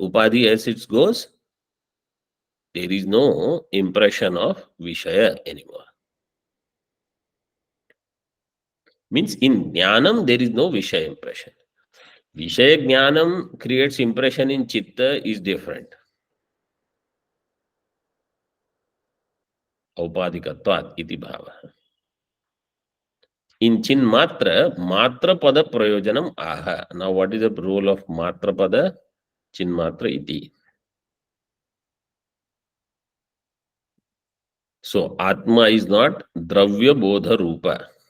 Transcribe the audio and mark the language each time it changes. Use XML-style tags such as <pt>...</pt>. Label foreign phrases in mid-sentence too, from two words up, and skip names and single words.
<en>Upadhi, as it goes, there is no impression of Vishaya anymore. Means in Jnanam, there is no Vishaya impression.</en> <sa>Vishaya Jnanam</sa> <en>creates impression in Chitta is different.</en> <sa>Aupadikatvat iti bhava. In Chin Matra, Matra Pada Prayojanam Aha.</sa> <en>Now, what is the role of</en> <sa>Matra Pada? Chin Matra iti.</sa> <en>So, Atma is not</en> <sa>Dravya Bodha Rupa.</sa>